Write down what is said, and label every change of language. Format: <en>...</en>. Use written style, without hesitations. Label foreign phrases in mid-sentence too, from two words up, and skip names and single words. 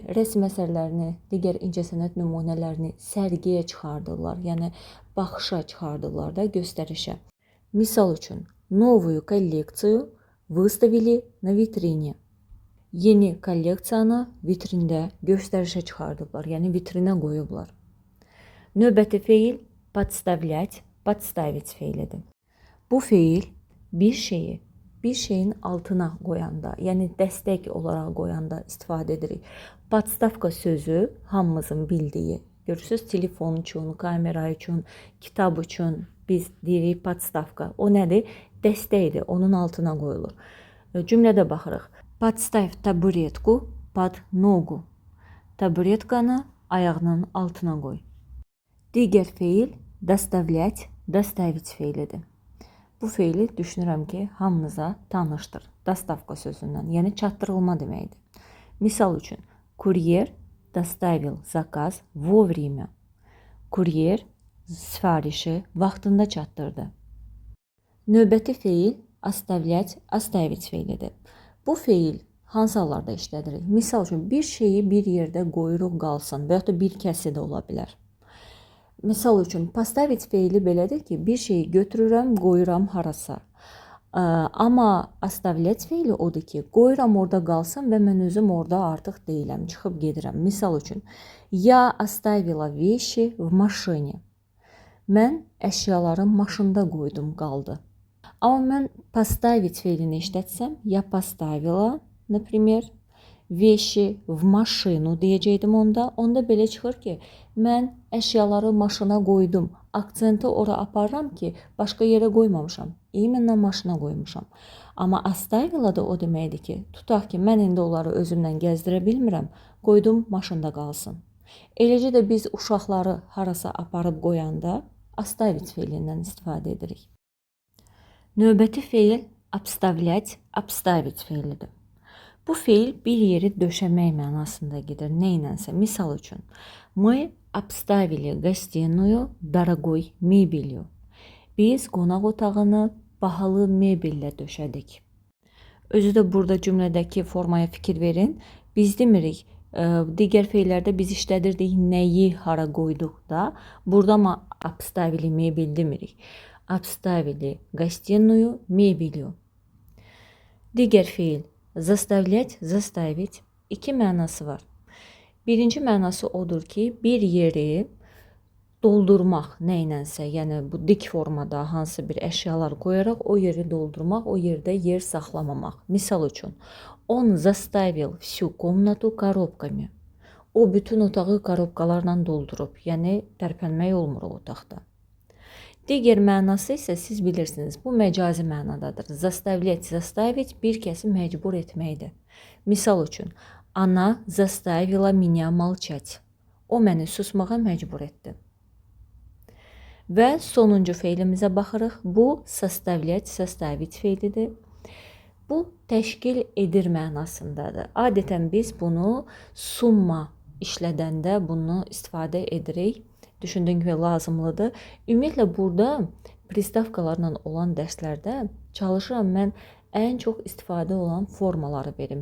<az>Rəsm əsərlərini, digər incəsənət nümunələrini sərgiyə çıxardırlar, yəni baxışa çıxardırlar da, göstərişə. Misal üçün,</az> <ru>новую коллекцию выставили на витрине.</ru> <az>Yeni kolleksiyanı vitrində göstərişə çıxardıblar, yəni vitrinə qoyublar. Növbəti fe'l</az> <ru>подставлять, подставить</ru> <az>fe'lidir. Bu fe'l bir şeyi bir şeyin altına qoyanda, yəni dəstək olaraq qoyanda istifadə edirik. Podstavka sözü hamımızın bildiyi, görürsüz, telefon üçün, kamera üçün, kitab üçün biz deyirik podstavka. O nədir? Dəstəkdir, onun altına qoyulur. Cümlədə baxırıq.</az> <ru>Подставь табуретку под ногу.</ru> <az>Taburetkanı ayağının altına qoy. Digər fe'l</az> <ru>доставлять, доставить</ru> <az>fe'lidir. Bu fe'li düşünürəm ki, hamınıza tanışdır. Dostavka sözündən, yəni çatdırılma deməkdir. Misal üçün,</az> <ru>kuryer доставил заказ вовремя.</ru> <az>Kuryer sifarişi vaxtında çatdırdı. Növbəti fe'l</az> <ru>оставлять, оставить</ru> <az>fe'lidir. Bu fe'l hansı hallarda işlədirik? Misal üçün bir şeyi bir yerdə qoyuruq qalsın və ya da bir kəsi də ola bilər. Misal üçün поставить feili belədir ki, bir şeyi götürürəm, qoyuram harasa. Amma оставлять feili odur ki, qoyuram orada qalsın və mən özüm orada artıq deyiləm, çıxıb gedirəm. Misal üçün,</az> <ru>я оставила вещи в машине.</ru> <az>Mən əşyaları maşında qoydum, qaldı. Amma mən поставить feilini işlətsəm,</az> <ru>я поставила, например, вещи в машину</ru> <az>deyəcəkdim onda. Onda belə çıxır ki, mən əşyaları maşına qoydum. Aksenti ora aparıram ki, başqa yerə qoymamışam. İmенно maşına qoymuşam. Amma оставила da o deməkdir ki, tutaq ki, mən indi onları özümlə gəzdirə bilmirəm, qoydum maşında qalsın. Eləcə də biz uşaqları harasa aparıb qoyanda оставить feilindən istifadə edirik. Növbəti feil</az> <ru>обставлять, обставить</ru> <az>feilidir. Bu feil bir yeri döşəmək mənasında gedir. Neynənsə, misal üçün,</az> <ru>мы обставили гостиную дорогой мебелью.</ru> <az>Biz qonaq otağını bahalı mebellə döşədik. Özü də burada cümlədəki formaya fikir verin. Biz demirik, digər feillərdə biz işlədirdik nəyi hara qoyduq da. Burada</az> <ru>мы обставили</ru> <az>mebel demirik.</az> <ru>Обставили гостиную мебелью.</ru> <az>Digər feil</az> <ru>заставлять, заставить</ru> <az>iki mənası var. Birinci mənası odur ki, bir yeri doldurmaq nəyinənsə, yəni bu dik formada hansı bir əşyalar qoyaraq o yeri doldurmaq, o yerdə yer saxlamamaq. Misal üçün,</az> <ru>он заставил всю комнату коробками.</ru> <az>O bütün otağı korobkalarla doldurub, yəni tərpənmək olmur o otaqda. Digər mənası isə siz bilirsiniz, bu məcazi mənadadır.</az> <ru>Заставлять, заставить</ru> <az>bir kəsi məcbur etməkdir. Misal üçün,</az> <ru>она заставила меня молчать.</ru> <az>O məni susmağa məcbur etdi. Və sonuncu feilimizə baxırıq. Bu составлять, составить feilidir. Bu təşkil edir mənasındadır. Adətən biz bunu summa işlədəndə bunu istifadə edirik. Düşündüyüm kimi lazımlıdır. Ümumiyyətlə burada pristavkalarla olan dərslərdə çalışıram mən ən çox istifadə olan formaları verim.</az>